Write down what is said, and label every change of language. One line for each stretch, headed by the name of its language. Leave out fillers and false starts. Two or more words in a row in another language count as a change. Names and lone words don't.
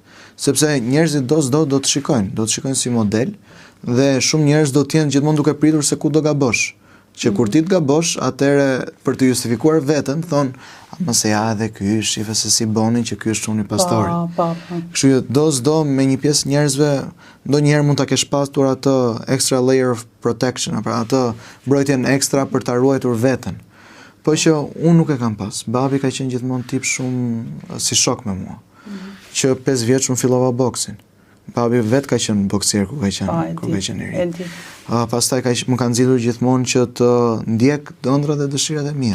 Albanian: Sepse njerëzit do të shikojnë si model, dhe shumë njerëz do të jenë gjithmonë duke pritur se ku do gabosh. Që kur ti të gabosh, atëre për të justifikuar veten, thonë, mos e ja edhe ky, shife se si bonin që ky është shumë i pastori. Kështu që do me një pjesë njerëzve, ndonjëherë mund ta kesh pasur atë
English: extra layer of protection,
Albanian: pra atë mbrojtjen ekstra për ta ruajtur veten. Po që unë nuk e kam pas. Babi ka qenë gjithmonë tip shumë si shok me mua. Që 5 vjeç unë fillova boksin. Babi vetë ka qenë boksier kur ka qenë i ri. Pastaj më kanë nxitur gjithmonë që të ndjek ëndrat dhe dëshirat e mia.